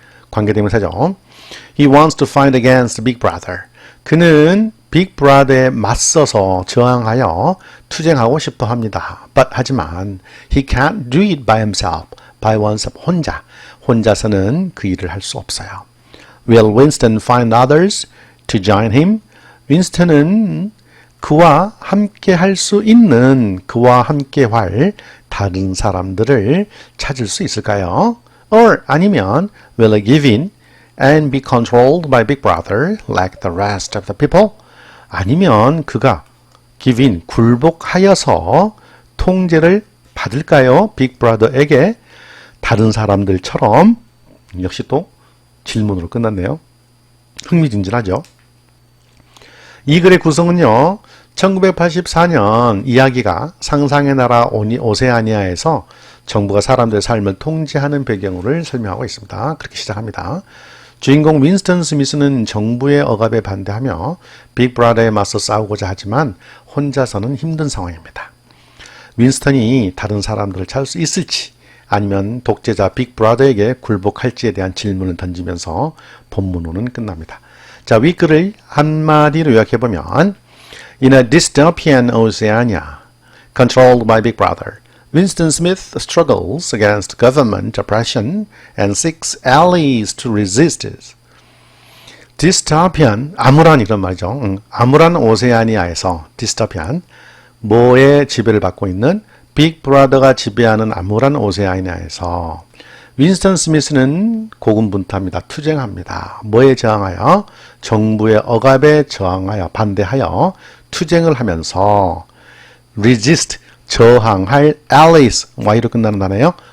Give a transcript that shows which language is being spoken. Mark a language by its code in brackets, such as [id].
[ko] 관계대명사죠. [en] He wants to fight against Big Brother. [ko] 그는 빅 브라더에 맞서서 저항하여 투쟁하고 싶어 합니다. [en] But [ko] 하지만 [en] he can't do it by himself. [ko] by oneself 혼자서는 그 일을 할 수 없어요. [en] Will Winston find others to join him? [ko] 윈스턴은 그와 함께 할 수 있는 그와 함께 할 다른 사람들을 찾을 수 있을까요? [en] Or 아니면 will he give in and be controlled by Big Brother like the rest of the people? [ko] 아니면 그가 give in, 굴복하여서 통제를 받을까요? 빅 브라더에게 다른 사람들처럼. 역시 또 질문으로 끝났네요. 흥미진진하죠. 이 글의 구성은요. 1984년 이야기가 상상의 나라 오세아니아에서 정부가 사람들의 삶을 통제하는 배경을 설명하고 있습니다. 그렇게 시작합니다. 주인공 윈스턴 스미스는 정부의 억압에 반대하며 빅 브라더에 맞서 싸우고자 하지만 혼자서는 힘든 상황입니다. 윈스턴이 다른 사람들을 찾을 수 있을지 아니면 독재자 빅 브라더에게 굴복할지에 대한 질문을 던지면서 본문호는 끝납니다. 자, 윗글을 한마디로 요약해보면 [en] In a dystopian Oceania controlled by Big Brother, Winston Smith struggles against government oppression and seeks allies to resist it. [ko] dystopian, 암울한 이런 말이죠. 암울한 오세아니아에서 dystopian, 뭐의 지배를 받고 있는 빅 브라더가 지배하는 암울한 오세아니아에서 윈스턴 스미스는 고군분투합니다. 투쟁합니다. 뭐에 저항하여? 정부의 억압에 저항하여 반대하여 투쟁을 하면서 resist, 저항할 allies, y로 끝나는 단어예요.